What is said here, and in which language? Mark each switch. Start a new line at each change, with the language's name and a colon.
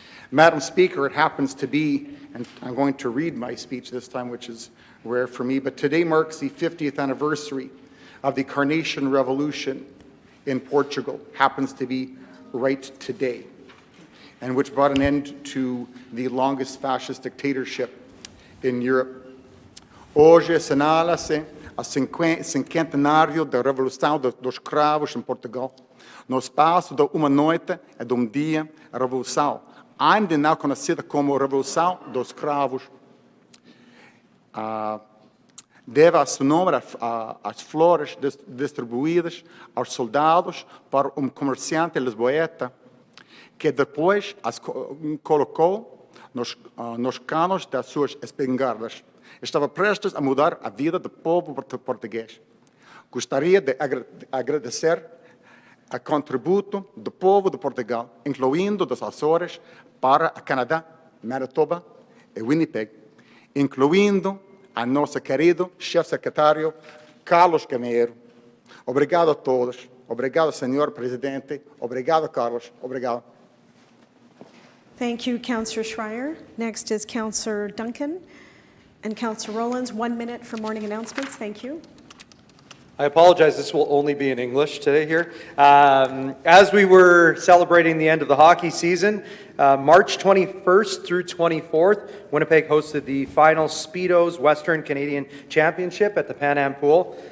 English: Madam Speaker, it happens to be, and I'm going to read my speech this time, which is rare for me, but today marks the 50th anniversary of the Carnation Revolution in Portugal. Happens to be right today, and which brought an end to the longest fascist dictatorship in Europe.
Portuguese: Hoje assinala-se o cinquentenário da Revolução dos Cravos em Portugal. No espaço de uma noite e de dia, a Revolução, ainda não conhecida como Revolução dos Cravos, deve assumir as flores distribuídas aos soldados por comerciante lisboeta, que depois as colocou nos canos das suas espingardas. Estava prestes a mudar a vida do povo português. Gostaria de agradecer o contributo do povo de Portugal, incluindo dos Açores, para o Canadá, Manitoba e Winnipeg, incluindo a nosso querido chefe secretário Carlos Gameiro. Obrigado a todos. Obrigado, Senhor Presidente. Obrigado, Carlos. Obrigado.
English: Thank you, Councillor Schreier. Next is Councillor Duncan and Councillor Rowlands. 1 minute for morning announcements. Thank you. I apologize, this will only be in English today here. As we were celebrating the end of the hockey season, March 21st through 24th, Winnipeg hosted the final Speedos Western Canadian Championship at the Pan Am Pool.